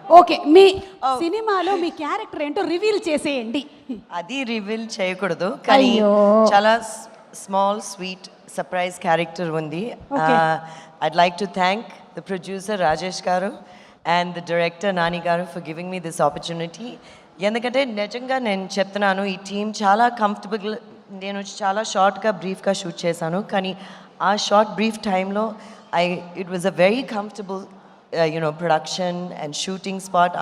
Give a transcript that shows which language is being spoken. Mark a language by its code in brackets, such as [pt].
[te] Okay మీ సినిమాలో మీ character ఏంటో reveal చేసేయండి. అది రివీల్ చేయకూడదు కానీ చాలా స్మాల్ స్వీట్ సర్ప్రైజ్ క్యారెక్టర్ ఉంది. [en] I'd like to thank the producer Rajesh garu and the director Nani garu for giving me this opportunity. [te] ఎందుకంటే నిజంగా నేను చెప్తున్నాను ఈ టీం చాలా కంఫర్టబుల్. నేను చాలా షార్ట్గా బ్రీఫ్గా షూట్ చేశాను కానీ ఆ షార్ట్ బ్రీఫ్ టైంలో [en] It was a very comfortable production and shooting spot.